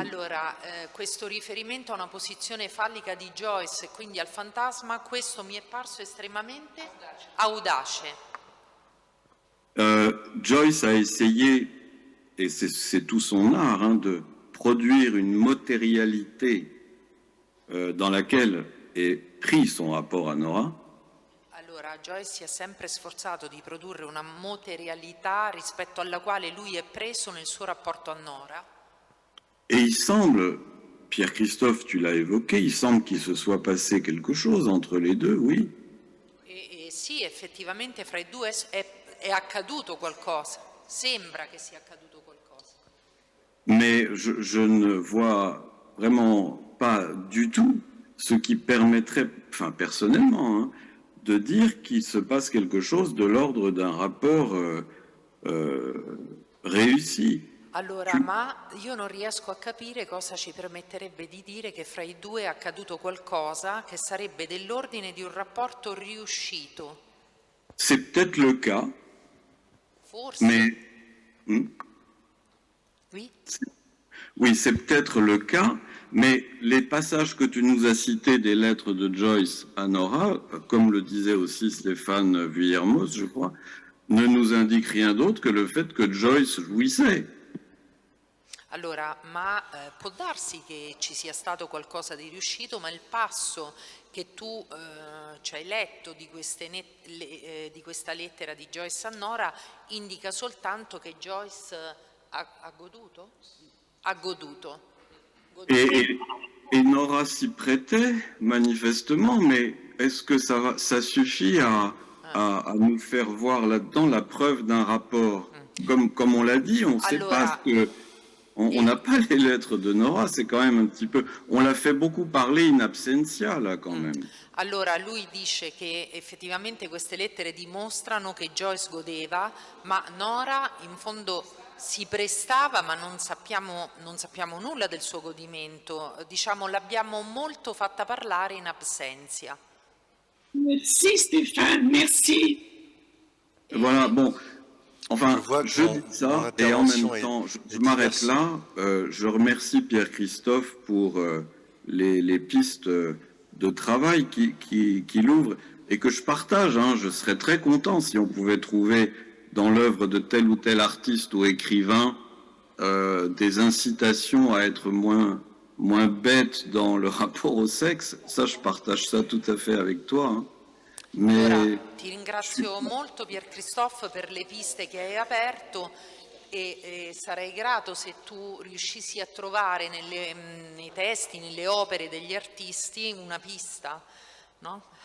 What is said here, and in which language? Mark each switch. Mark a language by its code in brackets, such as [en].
[it] Allora, questo riferimento a una posizione fallica di Joyce e quindi al fantasma, questo mi è parso estremamente audace. [fr] Joyce a essayé, et c'est tout son art, de produire une matérialité dans laquelle est pris son rapport à Nora. [it] Allora, Joyce si è sempre sforzato di produrre una materialità rispetto alla quale lui è preso nel suo rapporto a Nora. [fr] Et il semble, Pierre-Christophe, tu l'as évoqué, il semble qu'il se soit passé quelque chose entre les deux, oui. [it] E sì, effettivamente fra i due è accaduto qualcosa, sembra che sia accaduto qualcosa. [fr] Mais je ne vois vraiment pas du tout ce qui permettrait, enfin personnellement, de dire qu'il se passe quelque chose de l'ordre d'un rapport réussi. [it] Allora, ma io non riesco a capire cosa ci permetterebbe di dire che fra i due è accaduto qualcosa che sarebbe dell'ordine di un rapporto riuscito. [fr] C'est peut-être le cas, [it] Forse. [fr] mais... Oui. Oui, c'est peut-être le cas, mais les passages que tu nous as cités des lettres de Joyce à Nora, comme le disait aussi Stéphane Vuillermoz, je crois, ne nous indiquent rien d'autre que le fait que Joyce jouissait. [it] Allora, ma può darsi che ci sia stato qualcosa di riuscito, ma il passo che tu ci hai letto di questa lettera di Joyce a Nora indica soltanto che Joyce ha goduto? Ha goduto. [fr] Et Nora s'y prêtait, manifestement, mais est-ce que ça suffit à nous faire voir là-dedans la preuve d'un rapport? Comme on l'a dit, on ne sait pas ce que On n'a pas les lettres de Nora, c'est quand même un petit peu... On l'a fait beaucoup parler in absentia, là, quand même. [it] Allora lui dice che effettivamente queste lettere dimostrano che Joyce godeva, ma Nora in fondo si prestava, ma non sappiamo nulla del suo godimento, diciamo l'abbiamo molto fatta parlare in absentia. [fr] Merci Stéphane, merci. Voilà, bon, enfin, je dis ça, et en même temps, je m'arrête là. Je remercie Pierre-Christophe pour les pistes de travail qu'il ouvre, et que je partage. Hein. Je serais très content si on pouvait trouver dans l'œuvre de tel ou tel artiste ou écrivain des incitations à être moins bête dans le rapport au sexe. Ça, je partage ça tout à fait avec toi. Hein. Mais... [it] Ti ringrazio molto Pierre-Christophe per le piste che hai aperto e sarei grato se tu riuscissi a trovare nei testi, nelle opere degli artisti una pista, no?